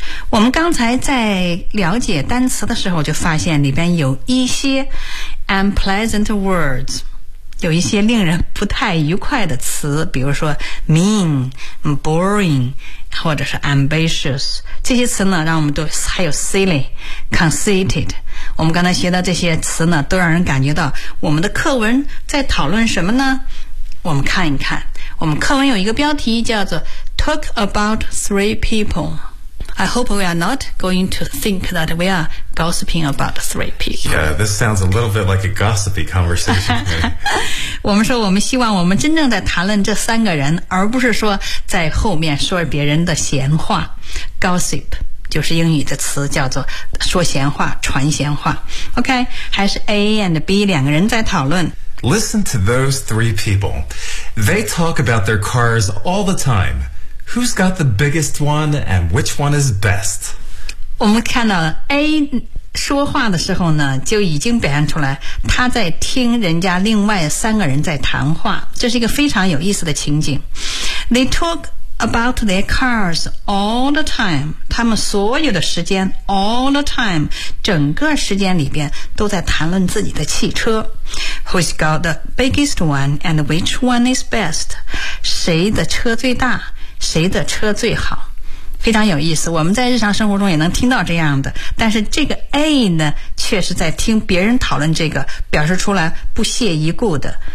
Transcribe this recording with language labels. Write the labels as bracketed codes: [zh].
[zh] 我们刚才在了解单词的时候就发现里边有一些 [en] unpleasant words， [zh] 有一些令人不太愉快的词，比如说 mean, boring, 或者是 ambitious， 这些词呢让我们都还有 silly, conceited， 我们刚才学到这些词呢都让人感觉到我们的课文在讨论什么呢？我们看一看，我们课文有一个标题叫做 [en] Talk about three people。 I hope we are not going to think that we are gossiping about three people. Yeah, this sounds a little bit like a gossipy conversation. [zh] 我们说我们希望我们真正在谈论这三个人，而不是说在后面说别人的闲话。 Gossip 就是英语的词，叫做说闲话、传闲话。 OK, 还是 A and B 两个人在讨论。 [en] Listen to those three people. They talk about their cars all the time. Who's got the biggest one and which one is best? [zh] 我们看到 A 说话的时候呢就已经表现出来他在听人家另外三个人在谈话，这是一个非常有意思的情景。 [en] They talk about their cars all the time， [zh] 他们所有的时间 all the time， 整个时间里边都在谈论自己的汽车。 [en] Who's got the biggest one and which one is best？ [zh] 谁的车最大，谁的车最好，非常有意思。我们在日常生活中也能听到这样的，但是这个 A 呢却是在听别人讨论这个，表示出来不屑一顾的。